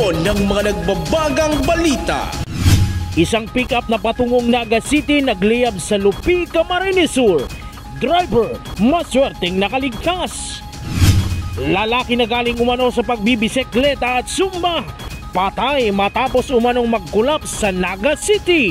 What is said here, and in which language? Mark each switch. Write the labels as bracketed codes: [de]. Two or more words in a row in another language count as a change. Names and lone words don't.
[tl] ng mga nagbabagang balita. Isang pick-up na patungong Naga City nagliyab sa Lupi, Camarines Sur. Driver, maswerteng nakaligtas. Lalaki na galing umano sa pagbibisikleta at sumba, patay matapos umanong mag-collapse sa Naga City.